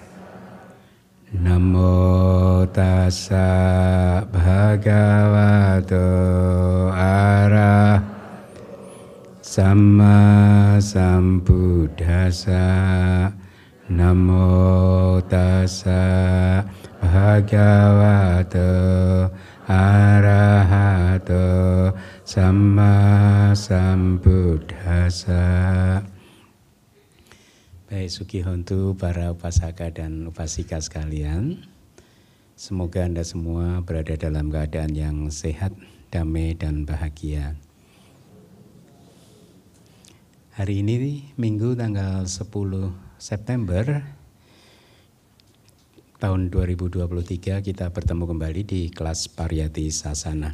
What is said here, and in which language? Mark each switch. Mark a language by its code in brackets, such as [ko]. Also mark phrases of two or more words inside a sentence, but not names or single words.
[pi] Namo Tassa Bhagavato Arahato Samma Sambuddhassa. Namo Tassa Bhagavato Arahato Samma Sambuddhassa. [id] Baik, Sugihontu, para upasaka dan upasika sekalian, semoga Anda semua berada dalam keadaan yang sehat, damai, dan bahagia. Hari ini Minggu tanggal 10 September tahun 2023 kita bertemu kembali di kelas Pariyati Sasana.